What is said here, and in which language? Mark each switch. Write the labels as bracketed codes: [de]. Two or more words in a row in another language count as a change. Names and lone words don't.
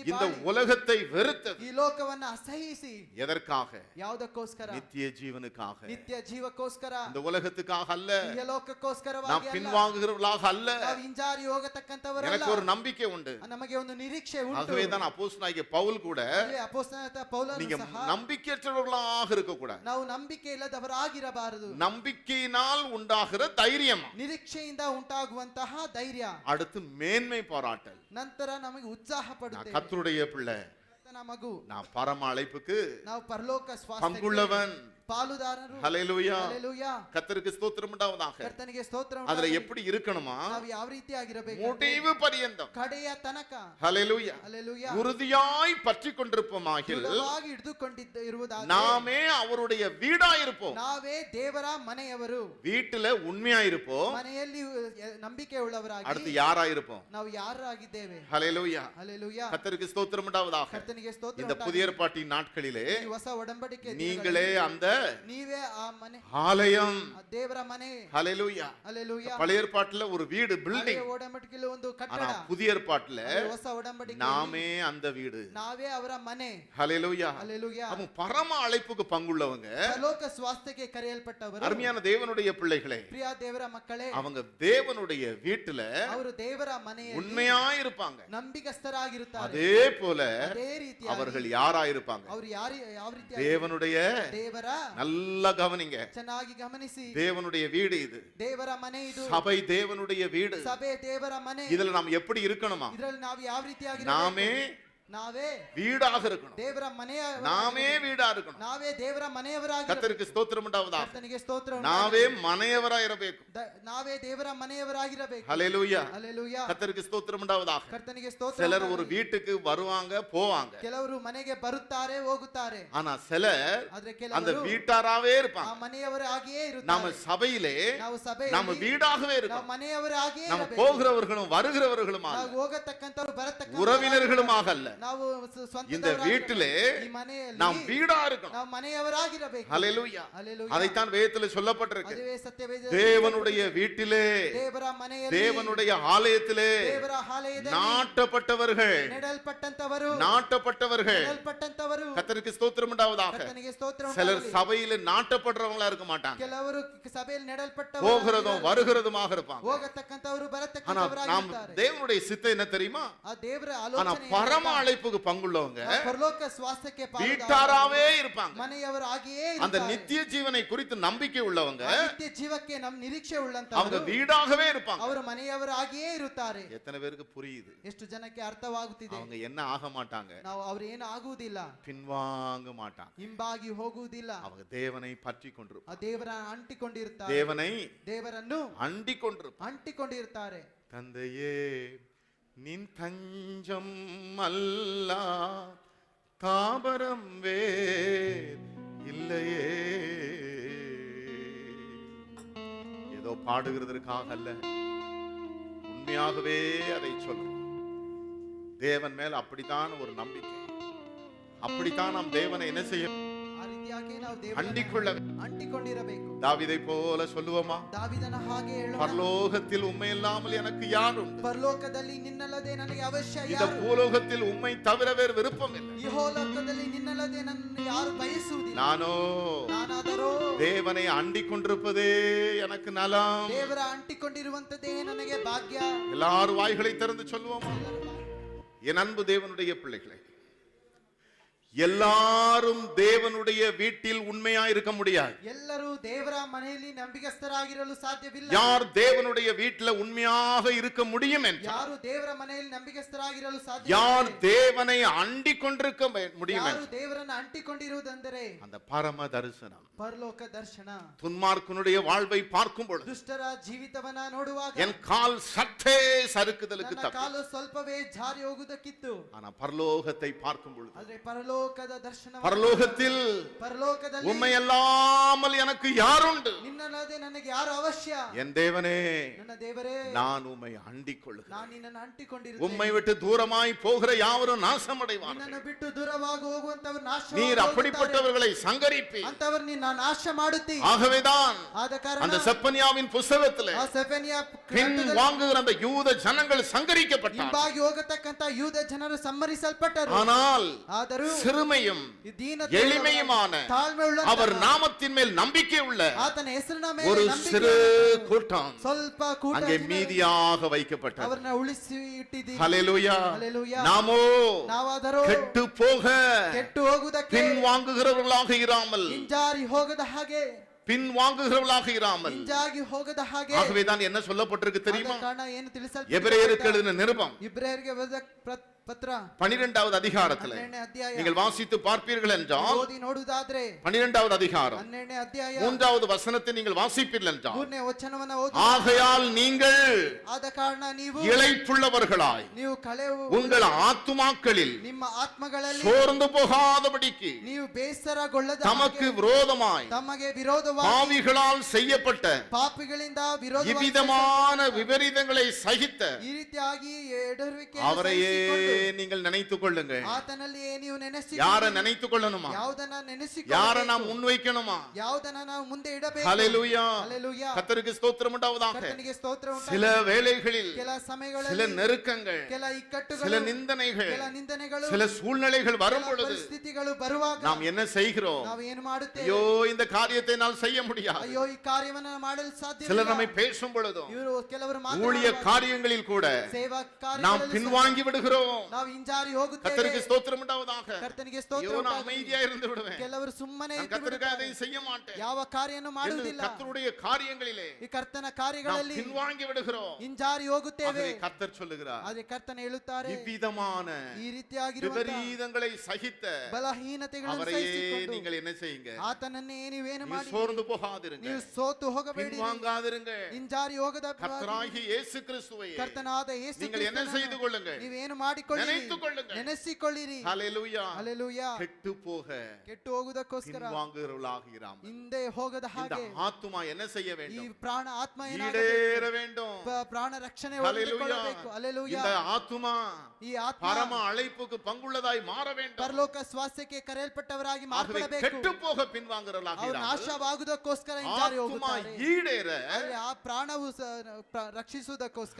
[ta] இந்த [kn] ಬಾಳಿ [ta] உலகத்தை வெறுத்தது. [kn] ಈ ಲೋಕವನ್ನ ಅಸಹಿಸಿ [ta] எதற்காக? [kn] ಯಾವುದಕ್ಕೋಸ್ಕರ? [ta] நித்திய ஜீவனுக்காக. [kn] ನಿತ್ಯ ನಿತ್ಯ ಜೀವಕ್ಕೋಸ್ಕರ, [ta] இந்த உலகத்துக்காக அல்ல, [kn] ಇಹಲೋಕಕ್ಕೋಸ್ಕರವಾಗಿ [ta] நாம் [kn] ಅಲ್ಲ, [ta] பின்வாங்குகிறவர்களாக அல்ல. [kn] ನಾವು ಹಿಂಜಾರಿ ಹೋಗತಕ್ಕಂಥವರಲ್ಲ. [ta] எனக்கு ஒரு நம்பிக்கை உண்டு. [kn] ನಮಗೆ ಒಂದು ನಿರೀಕ್ಷೆ ಉಂಟು. [ta] ஆகவே தான் அப்போஸ்தலனாகிய பவுல் கூட [kn] ಅದೇ ಅಪೊಸ್ತಲನಾದ ಪೌಲನು [ta] நீங்க [kn] ಸಹ [ta] நம்பிக்கையற்றவர்களாக இருக்க கூடாது. [kn] ನಾವು ನಂಬಿಕೆ ಇಲ್ಲದವರಾಗಿರಬಾರದು. [ta] நம்பிக்கையினால் உண்டாகிற தைரியம், [kn] ನಿರೀಕ್ಷೆಯಿಂದ ಉಂಟಾಗುವಂತಹ ಧೈರ್ಯ, [ta] அடுத்து மேன்மை பாராட்டல். [kn] ನಂತರ ನಮಗೆ ಉತ್ಸಾಹ [ta] நான் [kn] ಪಡುತ್ತೇವೆ. [ta] கர்த்தருடைய பிள்ளை, [kn] ಕರ್ತನ ಮಗು, [ta] நான் பரம அழைப்புக்கு [kn] ನಾವು ಪರಲೋಕ ಸ್ವಾಸ್ಥ್ಯಕ್ಕೆ [ta] பங்குள்ளவன். [kn] ಪಾಲುದಾರರು. [ta] ஹல்லேலூயா. [kn] ಹಲ್ಲೆಲೂಯಾ. [ta] கர்த்தருக்கு ஸ்தோத்திரம் உண்டாவதாக. [kn] ಕರ್ತನಿಗೆ ಸ್ತೋತ್ರ [ta] அதுல [kn] ಉಂಟಾಗಲಿ. [ta] எப்படி இருக்கணுமா? [kn] ನಾವು ಯಾವ ರೀತಿ ಆಗಿರಬೇಕು? [ta] முடிவு பரியந்தம். [kn] ಕಡೆಯ ತನಕ. [ta] ஹல்லேலூயா. [kn] ಹಲ್ಲೆಲೂಯಾ. [ta] உறுதியாய் பற்றி கொண்டிருப்போமாகில் [kn] ದೃಢವಾಗಿ ಹಿಡಿದುಕೊಂಡಿರುವುದಾದರೆ [ta] நாமே அவருடைய வீடாயிருப்போம். [kn] ನಾವೇ ದೇವರ ಮನೆಯವರು. [ta] வீட்டுல உண்மையாயிருப்போம். [kn] ಮನೆಯಲ್ಲಿ ನಂಬಿಕೆ ಉಳ್ಳವರಾಗಿ [ta] அடுத்து யாராயிருப்போம்? [kn] ನಾವು ಯಾರಾಗಿದ್ದೇವೆ? [ta] ஹல்லேலூயா. [kn] ಹಲ್ಲೆಲೂಯಾ. [ta] கர்த்தருக்கு ஸ்தோத்திரம் உண்டாவதாக. [kn] ಕರ್ತನಿಗೆ ಸ್ತೋತ್ರ [ta] இந்த [kn] ಉಂಟಾಗಲಿ. [ta] புதிய ஏற்பாட்டின் நாட்களிலே [kn] ಈ ಹೊಸ ಒಡಂಬಡಿಕೆ [ta] நீங்களே [kn] ದಿನಗಳಲ್ಲಿ [ta] அந்த [kn] ನೀವೇ ಆ ಮನೆ, [ta] ஆலயம். [kn] ಆ ದೇವರ ಮನೆ. [ta] ஹல்லேலூயா. [kn] ಹಲ್ಲೆಲೂಯಾ. [ta] பழைய ஏற்பாட்டுல ஒரு வீடு, [kn] ಹಳೆಯ [ta] பில்டிங். [kn] ಒಡಂಬಡಿಕೆಯಲ್ಲಿ ಒಂದು ಕಟ್ಟಡ. [ta] ஆனா புதிய ஏற்பாட்டுல [kn] ಅದೇ ಹೊಸ ಒಡಂಬಡಿಕೆ [ta] நாமே அந்த வீடு. [kn] ನಾವೇ ಅವರ ಮನೆ. [ta] ஹல்லேலூயா. [kn] ಹಲ್ಲೆಲೂಯಾ. [ta] அவன் பரம அழைப்புக்கு பங்குள்ளவங்க. [kn] ಪರಲೋಕ ಸ್ವಾಸ್ಥ್ಯಕ್ಕೆ ಕರೆಯಲ್ಪಟ್ಟವರು. [ta] அருமையான தேவனுடைய பிள்ளைகளே, [kn] ಪ್ರಿಯ ದೇವರ ಮಕ್ಕಳೇ, [ta] அவங்க தேவனுடைய வீட்டுல [kn] ಅವರು ದೇವರ ಮನೆಯಲ್ಲಿ [ta] உண்மையா இருப்பாங்க. [kn] ನಂಬಿಕಸ್ಥರಾಗಿರುತ್ತಾರೆ. [ta] அதே போல [kn] ಅದೇ ರೀತಿಯಾಗಿ [ta] அவர்கள் யாராயிருப்பாங்க? [kn] ಅವರು ಯಾವ ರೀತಿ [ta] தேவனுடைய, [kn] ದೇವರ, [ta] நல்லா கவனிங்க, [kn] ಚೆನ್ನಾಗಿ ಗಮನಿಸಿ, [ta] தேவனுடைய வீடு இது. [kn] ದೇವರ ಮನೆ ಇದು. [ta] சபை தேவனுடைய வீடு. [kn] ಸಭೆ ದೇವರ ಮನೆ. [ta] இதுல நாம் எப்படி இருக்கணுமா? [kn] ಇದರಲ್ಲಿ ನಾವು ಯಾವ ರೀತಿಯಾಗಿ [ta] நாமே [kn] ನಾವೇ [ta] வீடாக இருக்கணும். [kn] ದೇವರ ಮನೆಯ [ta] நாமே வீடா இருக்கணும். [kn] ನಾವೇ ದೇವರ ಮನೆಯವರಾಗಿ. [ta] கர்த்தருக்கு ஸ்தோத்திரம் உண்டாவதாக. [kn] ಕರ್ತನಿಗೆ ಸ್ತೋತ್ರ ಉಂಟಾಗಲಿ. ನಾವೇ ಮನೆಯವರಾ ಇರಬೇಕು. ನಾವೇ ದೇವರ ಮನೆಯವರಾಗಿರಬೇಕು. [ta] ஹல்லேலூயா. [kn] ಹಲ್ಲೆಲೂಯಾ. [ta] கர்த்தருக்கு ஸ்தோத்திரம் உண்டாவதாக. [kn] ಕರ್ತನಿಗೆ ಸ್ತೋತ್ರ [ta] சிலர் [kn] ಉಂಟಾಗಲಿ. [ta] ஒரு வீட்டுக்கு வருவாங்க போவாங்க. [kn] ಕೆಲವರು ಮನೆಗೆ ಬರುತ್ತಾರೆ ಹೋಗುತ್ತಾರೆ. [ta] ஆனா சிலர் [kn] ಆದ್ರೆ [ta] அந்த [kn] ಕೆಲವರು [ta] வீட்டாராவே [kn] ಆ [ta] இருப்பாங்க. [kn] ಮನೆಯವರಾಗಿಯೇ [ta] நாம [kn] ಇರುತ್ತಾರೆ. [ta] சபையிலே [kn] ನಾವು [ta] நம்ம [kn] ಸಭೆಯಲ್ಲಿ [ta] வீடாகவே [kn] ನಾವು [ta] இருக்கோம். [kn] ಮನೆಯವರಾಗಿಯೇ [ta] நம்ம [kn] ಇರಬೇಕು. [ta] போகிறவர்களும் வருகிறவர்களும் [kn] ನಾವು ಹೋಗತಕ್ಕಂತವರು ಬರತಕ್ಕಂತವರು [ta] உறவினர்களுமாக அல்ல. [kn] ನಾವು [ta] இந்த வீட்டிலே [kn] ಈ ಮನೆಯಲ್ಲಿ [ta] நாம் வீடா இருக்கணும். [kn] ನಾವು ಮನೆಯವರಾಗಿರಬೇಕು. [ta] ஹல்லேலூயா. [kn] ಹಲ್ಲೆಲೂಯಾ. [ta] அதைத்தான் வேதத்தில் சொல்லப்பட்டிருக்கு. [kn] ಅದುವೇ ಸತ್ಯವೇದ. [ta] தேவனுடைய வீட்டிலே, [kn] ದೇವರ ಮನೆಯಲ್ಲಿ, [ta] தேவனுடைய ஆலயத்திலே [kn] ದೇವರ ಆಲಯದಲ್ಲಿ [ta] நாட்டப்பட்டவர்கள், [kn] ನೆಡಲ್ಪಟ್ಟಂತವರು, [ta] நாட்டப்பட்டவர்கள். [kn] ನೆಡಲ್ಪಟ್ಟಂತವರು. [ta] கர்த்தருக்கு ஸ்தோத்திரம் உண்டாவதாக. [kn] ಕರ್ತನಿಗೆ ಸ್ತೋತ್ರ [ta] சிலர் [kn] ಉಂಟಾಗಲಿ. [ta] சபையில நாட்டப்படுறவங்களா இருக்க மாட்டாங்க. [kn] ಕೆಲವರು ಸಭೆಯಲ್ಲಿ ನೆಡಲ್ಪಟ್ಟವರು, [ta] போகிறதும் வருகிறதுமாக இருப்பாங்க. [kn] ಹೋಗತಕ್ಕಂತವರು [ta] ஆனா நாம் [kn] ಬರತಕ್ಕಂತವರಾಗಿರುತ್ತಾರೆ. [ta] தேவனுடைய சித்தம் என்ன தெரியுமா? [kn] ಆ ದೇವರ [ta] ஆனா [kn] ಆಲೋಚನೆ [ta] பரம அழைப்புக்கு பங்குள்ளவங்க [kn] ಪರಲೋಕ ಸ್ವಾಸ್ಥ್ಯಕ್ಕೆ [ta] வீட்டாராவே இருப்பாங்க. [kn] ಮನೆಯವರಾಗಿಯೇ [ta] அந்த [kn] ಇರುತ್ತಾರೆ. [ta] நித்திய ஜீவனை குறித்து நம்பிக்கை உள்ளவங்க [kn] ಆ ನಿತ್ಯ ಜೀವಕ್ಕೆ ನಮ್ ನಿರೀಕ್ಷೆ [ta] அவங்க [kn] ಉಳ್ಳಂತವರು [ta] வீடாகவே இருப்பாங்க. [kn] ಅವರು ಮನೆಯವರಾಗಿಯೇ ಇರುತ್ತಾರೆ. [ta] எத்தனை பேருக்கு புரியுது? [kn] ಎಷ್ಟು ಜನಕ್ಕೆ ಅರ್ಥವಾಗುತ್ತಿದೆ? [ta] அவங்க என்ன ஆக மாட்டாங்க? [kn] ನಾವು ಅವ್ರು ಏನು ಆಗುವುದಿಲ್ಲ, [ta] பின்வாங்க மாட்டாங்க. [kn] ಹಿಂಬಾಗಿ ಹೋಗುವುದಿಲ್ಲ. [ta] அவங்க தேவனை பற்றி கொண்டிருப்பாங்க. [kn] ಆ ದೇವರ ಅಂಟಿಕೊಂಡಿರುತ್ತಾರೆ. [ta] தேவனை [kn] ದೇವರನ್ನು [ta] அண்டி கொண்டிருப்பாங்க. [kn] ಅಂಟಿಕೊಂಡಿರುತ್ತಾರೆ. [ta] தந்தையே நின் தஞ்சம் அல்லா தாபரம் வேர் இல்லையே. ஏதோ பாடுகிறதற்காக அல்ல, உண்மையாகவே அதை சொல்றோம். தேவன் மேல் அப்படித்தான் ஒரு நம்பிக்கை, அப்படித்தான் நாம் தேவனை என்ன செய்ய [kn] ಆ ರೀತಿಯಾಗಿ ನಾವು [ta] அண்டிக்கொள்ள [kn] ದೇವರನ್ನು ಅಂಟಿಕೊಂಡಿರಬೇಕು. [ta] தாவீதை போல சொல்லுவோமா? [kn] ದಾವೀದನ ಹಾಗೆ ಹೇಳೋಣ. [ta] பரலோகத்தில் உம்மை இல்லாமல் எனக்கு யார் உண்டு? [kn] ಪರಲೋಕದಲ್ಲಿ ನಿನ್ನಲ್ಲದೆ ನನಗೆ ಅವಶ್ಯ [ta] இந்த [kn] ಯಾರು? [ta] பூலோகத்தில் உம்மை தவிர வேறு விருப்பம் இல்லை. [kn] ಇಹಲೋಕದಲ್ಲಿ ನಿನ್ನಲ್ಲದೆ ನನ್ನನ್ನು ಯಾರು ಬಯಸುವುದಿಲ್ಲ. [ta] நானோ [kn] ನಾನಾದರೂ [ta] தேவனை அண்டிக் கொண்டிருப்பதே எனக்கு நலம். [kn] ದೇವರ ಅಂಟಿಕೊಂಡಿರುವಂತದೇ ನನಗೆ ಭಾಗ್ಯ. [ta] எல்லாரும் வாய்களை திறந்து சொல்லுவோமா? என் அன்பு தேவனுடைய பிள்ளைகளே, எல்லாரும் தேவனுடைய வீட்டில் உண்மையா இருக்க முடியாது. [kn] ಎಲ್ಲರೂ ದೇವರ ಮನೆಯಲ್ಲಿ ನಂಬಿಕಸ್ಥರಾಗಿರಲು ಸಾಧ್ಯವಿಲ್ಲ. [ta] யார் தேவனுடைய வீட்டில் உண்மையாக இருக்க முடியும் என்றால், [kn] ಯಾರು ದೇವರ ಮನೆಯಲ್ಲಿ ನಂಬಿಕಸ್ಥರಾಗಿರಲು ಸಾಧ್ಯ, [ta] யார் தேவனை அண்டிக் கொண்டிருக்க முடியும் [kn] ಯಾರು [ta] என்றால், [kn] ದೇವರನ್ನು ಅಂಟಿಕೊಂಡಿರುವುದೆಂದರೆ [ta] அந்த பரம தரிசனம். [kn] ಪರಲೋಕ ದರ್ಶನ. [ta] துன்மார்க்கனுடைய வாழ்வை பார்க்கும் பொழுது [kn] ದುಷ್ಟರ ಜೀವಿತವನ್ನ ನೋಡುವಾಗ [ta] என் கால் சற்றே சறுக்குதலுக்கு [kn] ನನ್ನ [ta] தப்பி, [kn] ಕಾಲು ಸ್ವಲ್ಪವೇ ಜಾರಿ ಹೋಗುವುದಕ್ಕಿತ್ತು. [ta] ஆனா பரலோகத்தை பார்க்கும் பொழுது, [kn] ಆದ್ರೆ ಪರಲೋಕದ ದರ್ಶನ, [ta] பரலோகத்தில் [kn] ಪರಲೋಕದಲ್ಲಿ [ta] உம்மை அல்லாமல் எனக்கு யாருண்டு? [kn] ನಿನ್ನಲ್ಲದೆ ನನಗೆ ಯಾರು ಅವಶ್ಯ? [ta] என் தேவனே, [kn] ನನ್ನ ದೇವರೇ, [ta] நான் உம்மை அண்டிக் கொள்கிறேன். [kn] ನಾನು ನಿನ್ನನ್ನು ಅಂಟಿಕೊಂಡಿರುತ್ತೇನೆ. [ta] உம்மை விட்டு தூரமாய் போகிற யாவரும் நாசமடைவார்கள். [kn] ನಿನ್ನನ್ನು ಬಿಟ್ಟು ದೂರವಾಗಿ ಹೋಗುವಂತವರು ನಾಶ [ta] நீர் அப்படிப்பட்டவர்களை சங்கரிப்பி. [kn] ಅಂತವರು ನಿನ್ನ ನಾಶ ಮಾಡುತ್ತಿ. [ta] ஆகவேதான் [kn] ಆದ ಕಾರಣ [ta] அந்த செப்பனியாவின் புஸ்தகத்திலே [kn] ಆ ಸೆಫನ್ಯ [ta] பின் வாங்குகிற அந்த யூத ஜனங்கள் சங்கரிக்கப்பட்டார்கள். [kn] ಹಿಂಬಾಗಿ ಹೋಗತಕ್ಕಂತ ಯೂದ ಜನರು ಸಂಹರಿಸಲ್ಪಟ್ಟರು. [ta] ஆனால் [kn] ಆದರೂ [ta] சிறுமையும் [kn] ಈ ದೀನತೆ [ta] எளிமையுமான [kn] ತಾಳ್ಮೆ ಉಳ್ಳಂತಹ [ta] அவர் நாமத்தின் மேல் நம்பிக்கை உள்ள [kn] ಆತನ ಹೆಸರಿನ [ta] ஒரு [kn] ಮೇಲೆ [ta] சிறு [kn] ನಂಬಿಕೆ [ta] கூட்டம் [kn] ಸ್ವಲ್ಪ ಕೂಟ [ta] அங்கே [kn] ಜನರು [ta] மீதியாக வைக்கப்பட்டது. [kn] ಅವರನ್ನ ಉಳಿಸಿ ಇಟ್ಟಿದ್ದೀರಿ. [ta] ஹல்லேலூயா. ஹல்லேலூயா. நாமோ [kn] ನಾವಾದರೂ [ta] கெட்டு போக [kn] ಕೆಟ್ಟು ಹೋಗುವುದಕ್ಕೆ [ta] பின்வாங்குகிறவர்களாக இராமல், [kn] ಹಿಂಜಾರಿ ಹೋಗದ ಹಾಗೆ [ta] பின்வாங்குகிறவர்களாக இராமல். [kn] ಹಿಂಜಾಗಿ ಹೋಗದ ಹಾಗೆ. [ta] ஆகவேதான் என்ன சொல்லப்பட்டிருக்கு தெரியுமா? [kn] ಆದ ಕಾರಣ ಏನು ತಿಳಿಸಲ್ಪಟ್ಟಿದೆ? [ta] எபிரேயருக்கு எழுதின நிருபம் [kn] ಇಬ್ರಿಯರಿಗೆ ಬರೆದ ಪತ್ರ [ta] 12வது அதிகாரத்தில் [kn] 12ನೇ ಅಧ್ಯಾಯ [ta] நீங்கள் வாசித்து பார்ப்பீர்கள் என்றால் [kn] ಓದಿ ನೋಡುವುದಾದ್ರೆ [ta] 12வது அதிகாரம் [kn] 12ನೇ ಅಧ್ಯಾಯ [ta] 3வது வசனத்தை நீங்கள் வாசிப்பீர்கள் என்றால், [kn] 3ನೇ ವಚನವನ್ನ ಓದಿ, [ta] ஆகையால் நீங்கள் [kn] ಆದ ಕಾರಣ ನೀವು [ta] இளைப்புள்ளவர்களாய் [kn] ನೀವು ಕಳೆವು [ta] உங்கள் ஆத்துமாக்களில் [kn] ನಿಮ್ಮ ಆತ್ಮಗಳಲ್ಲಿ [ta] சோர்ந்து போகாதபடிக்கு [kn] ನೀವು ಬೇಸರಗೊಳ್ಳದ [ta] தமக்கு [kn] ಹಾಗೆ [ta] விரோதமாய் [kn] ತಮಗೆ ವಿರೋಧವಾಗಿ [ta] பாவிகளால் செய்யப்பட்ட [kn] ಪಾಪಿಗಳಿಂದ ವಿರೋಧವಾಗಿ [ta] இவ்விதமான விபரீதங்களை சகித்த [kn] ಈ ರೀತಿಯಾಗಿ ಎಡರುವಿಕೆ [ta] அவரையே நீங்கள் நினைத்துக் கொள்ளுங்கள். [kn] ಆತನಲ್ಲಿಯೇ ನೀವು ನೆನೆಸಿ [ta] யாரை நினைத்துக் கொள்ளணுமா? [kn] ಯಾವುದನ್ನ ನೆನೆಸಿಕೊಳ್ಳಬೇಕು, [ta] யாரை நாம் முன்வைக்கணுமா? [kn] ಯಾವುದನ್ನ ನಾವು ಮುಂದೆ ಇಡಬೇಕು. [ta] ஹல்லேலூயா. ஹல்லேலூயா. கர்த்தருக்கு ஸ்தோத்திரம் உண்டாவதாக. [kn] ಕರ್ತನಿಗೆ ಸ್ತೋತ್ರ ಉಂಟಾಗಲಿ. [ta] சில வேளைகளில் [kn] ಕೆಲ ಸಮಯಗಳಲ್ಲಿ [ta] சில நெருக்கங்கள், [kn] ಕೆಲ ಇಕ್ಕಟ್ಟುಗಳು, [ta] சில நிந்தனைகள், [kn] ಕೆಲ ನಿಂದನೆಗಳು, [ta] சில சூழ்நிலைகள் வரும் [kn] ಕೆಲ [ta] பொழுது [kn] ಪರಿಸ್ಥಿತಿಗಳು ಬರುವಾಗ [ta] நாம் என்ன செய்கிறோம்? [kn] ನಾವು ಏನು ಮಾಡುತ್ತೇವೆ? [ta] ஐயோ இந்த காரியத்தை நான் செய்ய முடியாது. [kn] ಅಯ್ಯೋ ಈ ಕಾರ್ಯವನ್ನು ಮಾಡಲು ಸಾಧ್ಯವಿಲ್ಲ. [ta] சிலர் நம்மை பேசும் பொழுதும் [kn] ಇವರು ಕೆಲವರು [ta] ஊழிய [kn] ಮಾತನಾಡುವಾಗ [ta] காரியங்களில் கூட [kn] ಸೇವಾ [ta] நாம் [kn] ಕಾರ್ಯಗಳಲ್ಲಿ [ta] பின்வாங்கி விடுகிறோம். [kn] ನಾವು ಹಿಂಜಾರಿ ಹೋಗುತ್ತೇವೆ. [ta] கர்த்தருக்கு ஸ்தோத்திரம் உண்டாவதாக. [kn] ಕರ್ತನಿಗೆ [ta] ஐயோ [kn] ಸ್ತೋತ್ರ [ta] நான் [kn] ಉಂಟಾಗಲಿ. [ta] அமைதியா இருந்து விடுவேன், [kn] ಕೆಲವರು ಸುಮ್ಮನೆ [ta] நான் [kn] ಇದ್ದು [ta] கர்த்தருக்காக [kn] ಬಿಡುತ್ತಾರೆ. [ta] அதை செய்ய மாட்டேன் [kn] ಯಾವ ಕಾರ್ಯವನ್ನು [ta] என்று [kn] ಮಾಡುವುದಿಲ್ಲ. [ta] கர்த்தருடைய காரியங்களிலே [kn] ಈ ಕರ್ತನ [ta] நாம் [kn] ಕಾರ್ಯಗಳಲ್ಲಿ [ta] பின்வாங்கி விடுகிறோம். [kn] ಹಿಂಜಾರಿ ಹೋಗುತ್ತೇವೆ. [ta] ஆகவே கர்த்தர் சொல்லுகிறார், [kn] ಆದ್ರೆ ಕರ್ತನ ಹೇಳುತ್ತಾರೆ, [ta] இவ்விதமான [kn] ಈ ರೀತಿಯಾಗಿರುವ [ta] விபரீதங்களை சகித்த [kn] ಬಲಹೀನತೆಗಳನ್ನು [ta] அவரையே [kn] ಸಹಿಸಿಕೊಂಡು [ta] நீங்கள் என்ன செய்யுங்க? [kn] ಆತನನ್ನೇ ನೀವೇನು [ta] நீ [kn] ಮಾಡಿ [ta] சோர்ந்து போகாதிருங்க, [kn] ನೀವು ಸೋತು ಹೋಗಬೇಡಿ, [ta] பின்வாங்காதிருங்க. [kn] ಹಿಂಜಾರಿ ಹೋಗದ [ta] கர்த்தராகிய இயேசு கிறிஸ்துவை [kn] ಕರ್ತನಾದ ಯೇಸು [ta] நீங்கள் என்ன செய்து [kn] ಕ್ರಿಸ್ತನನ್ನು [ta] கொள்ளுங்கள்? [kn] ನೀವೇನು ಮಾಡಿಕೊಳ್ಳಿರಿ, [ta] நினைத்துக் கொள்ளுங்கள். [kn] ನೆನೆಸಿಕೊಳ್ಳಿರಿ. [ta] ஹல்லேலூயா. [kn] ಹಲ್ಲೆಲೂಯಾ. [ta] கெட்டு போக [kn] ಕೆಟ್ಟು ಹೋಗುವುದಕ್ಕೋಸ್ಕರ [ta] பின்வாங்குகிறவர்களாக இராமல் [kn] ಹಿಂದೆ ಹೋಗದ [ta] இந்த [kn] ಹಾಗೆ [ta] ஆத்துமா என்ன செய்ய [kn] ಈ [ta] வேண்டும்? [kn] ಪ್ರಾಣ ಆತ್ಮ [ta] ஈடேற வேண்டும். [kn] ಪ್ರಾಣ ರಕ್ಷಣೆ [ta] ஹல்லேலூயா. [kn] ಹೊಂದಿಕೊಳ್ಳಬೇಕು. ಹಲ್ಲೆಲೂಯಾ. [ta] இந்த ஆத்துமா [kn] ಈ ಆತ್ಮ [ta] பரம அழைப்புக்கு பங்குள்ளதாய் மாற வேண்டும். [kn] ಪರಲೋಕ ಸ್ವಾಸ್ಥ್ಯಕ್ಕೆ ಕರೆಯಲ್ಪಟ್ಟವರಾಗಿ [ta] ஆகவே [kn] ಮಾರ್ಪಡಬೇಕು. [ta] கெட்டு போக பின்வாங்குகிறவர்களாக [kn] ಅವರು [ta] இராமல் [kn] ನಾಶವಾಗುವುದಕ್ಕೋಸ್ಕರ ಹಿಂಜಾರಿ [ta] ஆத்துமா [kn] ಹೋಗುತ್ತಾರೆ. [ta] ஈடேற [kn] ಆದ್ರೆ ಆ ಪ್ರಾಣವು ರಕ್ಷಿಸುವುದಕ್ಕೋಸ್ಕರ